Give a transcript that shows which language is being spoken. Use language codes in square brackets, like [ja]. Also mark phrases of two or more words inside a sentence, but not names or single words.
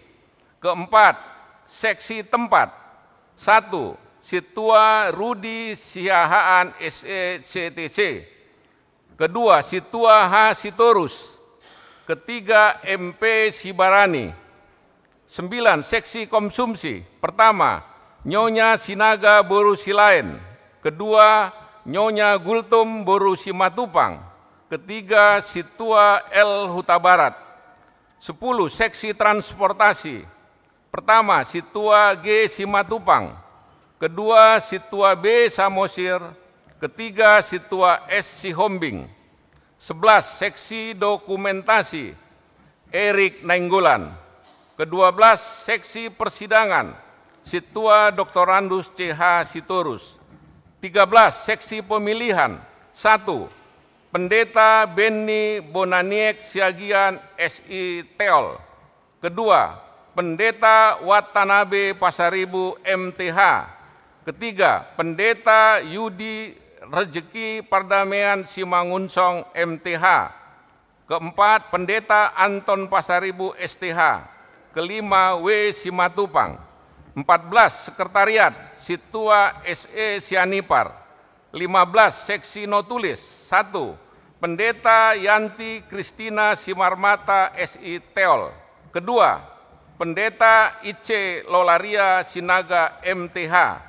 [id] Keempat, seksi tempat. 1. Situa Rudi Siahaan SE CTC. Kedua, Situa H. Sitorus. Ketiga, MP Sibarani. 9. Seksi konsumsi. Pertama, Nyonya Sinaga Boru Silain. Kedua, Nyonya Gultum Boru Simatupang. Ketiga, Situa L. Huta Barat. 10. Seksi transportasi. Pertama, Situa G. Simatupang. Kedua, Situa B. Samosir. Ketiga, Situa S. Sihombing. 11. Seksi dokumentasi. Erik Nainggolan. Ke-12, seksi persidangan. Situa Dr. Randus CH Sitorus. 13. Seksi pemilihan. 1. Pendeta Benny Bonaniek Siagian SI Teol. Kedua, Pendeta Watanabe Pasaribu MTH. Ketiga, Pendeta Yudi Rezeki Pardamaian Simangunsong MTH. Keempat, Pendeta Anton Pasaribu STH. Kelima, W. Simatupang. 14. Sekretariat Situa SE Sianipar. 15. Seksi notulis. 1. Pendeta Yanti Kristina Simarmata SI Teol. Kedua, Pendeta IC Lolaria Sinaga MTH.